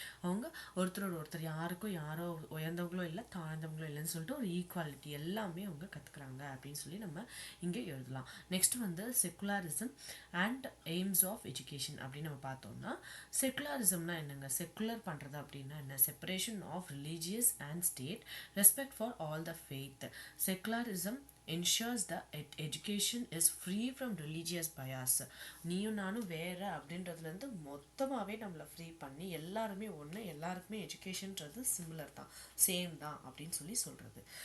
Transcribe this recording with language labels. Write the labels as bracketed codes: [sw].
[ta] அவங்க ஒருத்தர் யாருக்கும் யாரோ உயர்ந்தவங்களோ இல்லை தாழ்ந்தவங்களும் இல்லைன்னு சொல்லிட்டு ஒரு ஈக்குவாலிட்டி எல்லாமே அவங்க கற்றுக்குறாங்க அப்படின்னு சொல்லி நம்ம இங்கே எழுதலாம். நெக்ஸ்ட் வந்து [en] secularism and aims of education [ta] அப்படின்னு நம்ம பார்த்தோம்னா, செக்குலரிசம்னா என்னங்க, செக்குலர் பண்ணுறது அப்படின்னா என்ன, [en] Separation of religious and state, respect for all the faith. Secularism ensures that education is free from religious bias. [ta] நீயும் நானும் வேற அப்படின்றதுலேருந்து மொத்தமாகவே நம்மளை ஃப்ரீ பண்ணி எல்லாருமே ஒன்று, எல்லாருக்குமே எஜுகேஷன்றது சிமிலர் தான், சேம் தான் அப்படின்னு சொல்லி சொல்கிறது.